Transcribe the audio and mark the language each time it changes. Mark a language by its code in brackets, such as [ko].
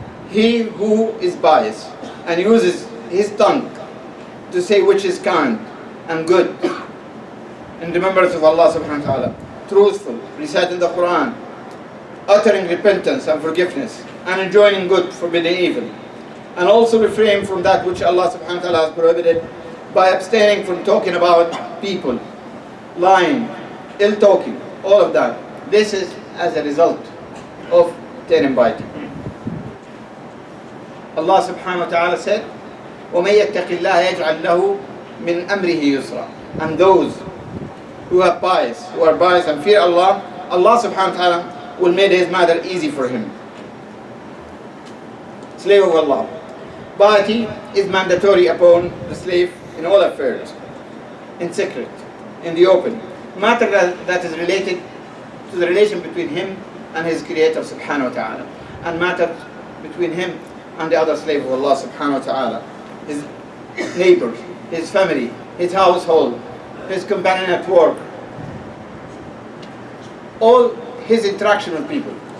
[en] He who is pious and uses his tongue to say which is kind and good in remembrance of Allah subhanahu wa ta'ala, truthful, reciting the Quran, uttering repentance and forgiveness, and enjoining good, forbidding evil, and also refrain from that which Allah subhanahu wa ta'ala has prohibited by abstaining from talking about people, lying, ill talking, all of that. This is as a result of attaining piety. Allah subhanahu wa ta'ala said, [ar] وَمَن يَتَّقِ اللَّهَ يَجْعَلْ لَهُ مِنْ أَمْرِهِ يُسْرًا. [en] And those who are pious and fear Allah, Allah subhanahu wa ta'ala will make His matter easy for him. Slave of Allah, piety is mandatory upon the slave in all affairs, in secret, in the open, matter that is related to the relation between him and his Creator subhanahu wa ta'ala, and matters between him and the other slave of Allah subhanahu wa ta'ala, his neighbors, his family, his household, his companion at work, all his interaction with people.